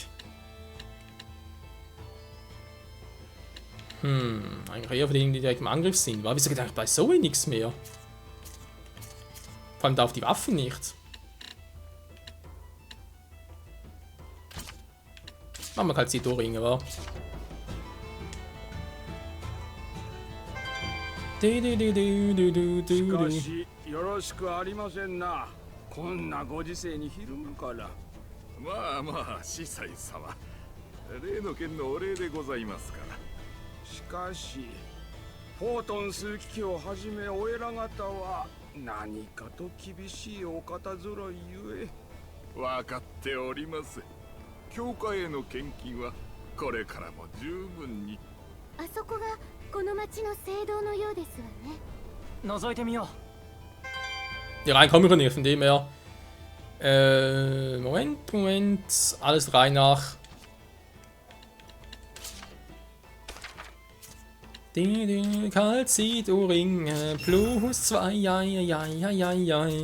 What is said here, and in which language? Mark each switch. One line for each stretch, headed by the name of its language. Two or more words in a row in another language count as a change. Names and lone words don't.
German: Eigentlich eher für diejenigen, die direkt im Angriff sind. Wieso geht eigentlich bei Zoe nichts mehr? Vor allem da auf die Waffen nicht. Machen wir halt die Doringe, wa?
Japanese: しかしよろしくありませんな。こんなご時世にひるむから。まあまあ、司祭様。例の件のお礼でございますから。しかし、フォートン枢機卿をはじめお偉方は何かと厳しいお方揃いゆえ。分かっております。教会への献金はこれからも十分に。あそこがこの町の聖堂のようですわね。覗いてみよう。
German: Hier rein komme ich nicht, von dem her. Moment. Alles rein nach. Kalzidoring plus 2.